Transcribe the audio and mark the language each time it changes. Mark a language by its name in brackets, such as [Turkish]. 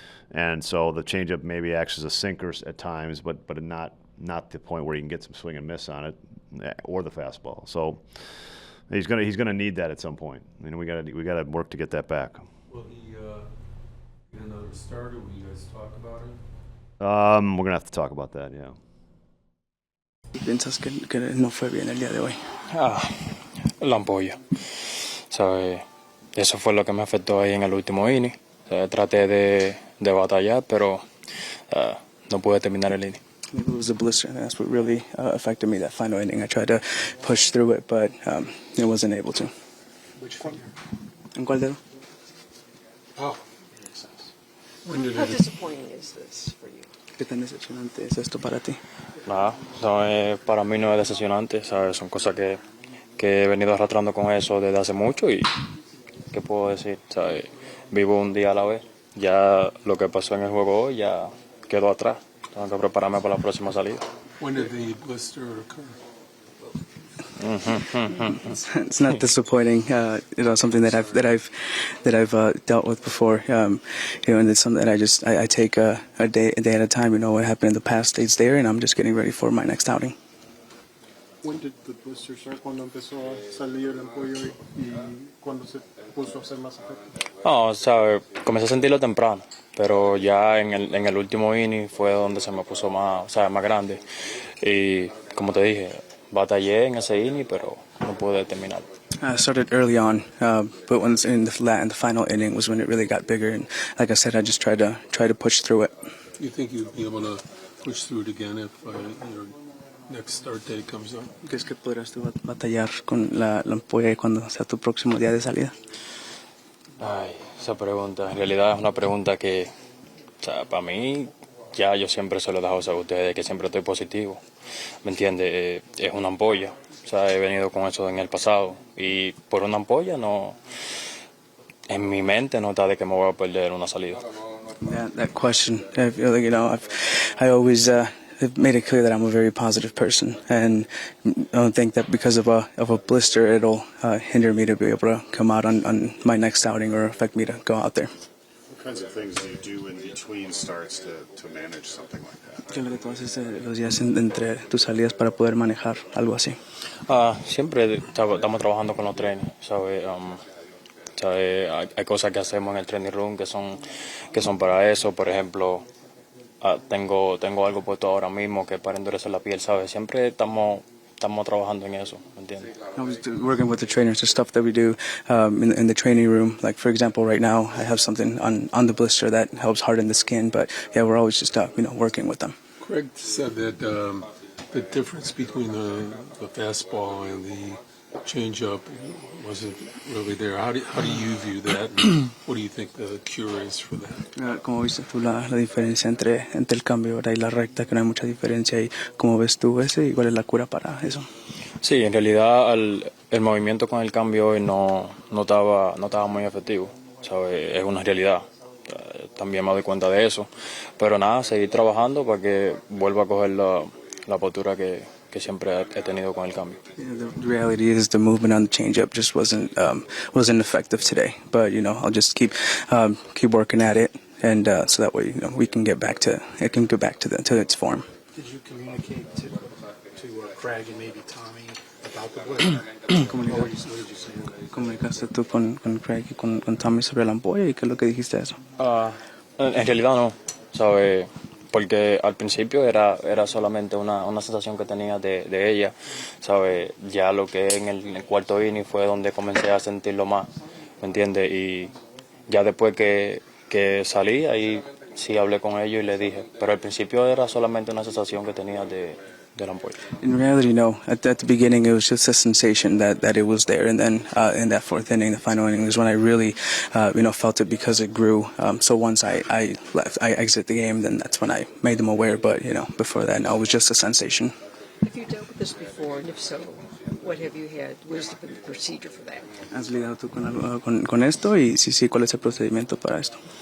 [English] And so the changeup maybe acts as a sinker at times, but not the point where you can get some swing and miss on it, or the fastball. So he's gonna need that at some point. We gotta work to get that back. Will he get another starter? Will you guys talk about it? We're gonna have to talk about that. Yeah. [Spanish] ¿Piensas que no fue bien el día de hoy? La ampolla. Eso fue lo que me afectó ahí en el último inning. Traté de batallar, pero no pude terminar el inning. [English] Maybe it was a blister, and that's what really affected me that final inning. I tried to push through it, but I wasn't able to. Which finger? [Spanish] ¿En cuál dedo? [English] Oh, makes sense. How disappointing is this for you? [Spanish] ¿Qué tan decepcionante es esto para ti? Nada, para mí no es decepcionante, ¿sabes? Son cosas que he venido arrastrando con eso desde hace mucho y ¿qué puedo decir? ¿Sabes? Vivo un día a la vez. Ya lo que pasó en el juego hoy ya quedó atrás. Tengo que prepararme para la próxima salida. [English] When did the blister occur? It's not disappointing. Something that I've dealt with before. And it's something that I take a day at a time. What happened in the past stays there, and I'm just getting ready for my next outing. When did the blister start? [Spanish] ¿Cuándo empezó a salir el ampollo y cuándo se puso a hacer más efecto? No, comencé a sentirlo temprano, pero ya en el último inning fue donde se me puso más grande. Y como te dije, batallé en ese inning, pero no pude terminar. [English] I started early on, but when in the final inning was when it really got bigger. And like I said, I just tried to push through it. You think you'll be able to push through it again if your next start date comes up? [Spanish] ¿Crees que podrás tú batallar con la ampolla cuando sea tu próximo día de salida? Ay, esa pregunta, en realidad es una pregunta que, para mí, ya yo siempre se lo he dejado saber a ustedes, que siempre estoy positivo. ¿Me entiende? Es una ampolla. He venido con eso en el pasado. Y por una ampolla, no, en mi mente no está de que me voy a perder una salida. [English] That question, I feel like, I always have made it clear that I'm a very positive person, and I don't think that because of a blister it'll hinder me to be able to come out on my next outing or affect me to go out there. What kinds of things do you do in between starts to manage something like that? [Spanish] ¿Qué es lo que tú haces los días entre tus salidas para poder manejar algo así? Siempre estamos trabajando con los trenes, ¿sabes? Hay cosas que hacemos en el training room que son para eso. Por ejemplo, tengo algo puesto ahora mismo que es para endurecer la piel, ¿sabes? Siempre estamos trabajando en eso, ¿me entiendes? [English] I was working with the trainers, the stuff that we do in the training room. Like, for example, right now I have something on the blister that helps harden the skin, but yeah, we're always just working with them. Craig said that the difference between the fastball and the change up wasn't really there. How do you view that? And what do you think the cure is for that? [Spanish] ¿Cómo viste tú la diferencia entre el cambio ahora y la recta, que no hay mucha diferencia? ¿Y cómo ves tú ese y cuál es la cura para eso? Sí, en realidad el movimiento con el cambio hoy no estaba muy efectivo, ¿sabes? Es una realidad. También me doy cuenta de eso. Pero nada, seguir trabajando para que vuelva a coger la postura que siempre he tenido con el cambio. [English] The reality is the movement on the changeup just wasn't effective today. But I'll just keep working at it, and so that way we can get back to its form. Did you communicate to Craig and maybe Tommy about the blitz? What did you say? [Spanish] ¿Comunicaste tú con Craig y con Tommy sobre la ampolla y qué es lo que dijiste de eso? En realidad no, ¿sabes? Porque al principio era solamente una sensación que tenía de ella, ¿sabes? Ya lo que en el cuarto inning fue donde comencé a sentirlo más, ¿me entiendes? Y ya después que salí, ahí sí hablé con ellos y le dije. Pero al principio era solamente una sensación que tenía de la ampolla. [English] In reality, no. At the beginning, it was just a sensation that it was there, and then in that fourth inning, the final inning, was when I really, felt it because it grew. So once I exit the game, then that's when I made them aware. But before that, no, it was just a sensation. Have you dealt with this before, and if so, what have you had? Where's the procedure for that? [Spanish] ¿Has lidiado tú con esto? Y sí, ¿cuál es el procedimiento para esto?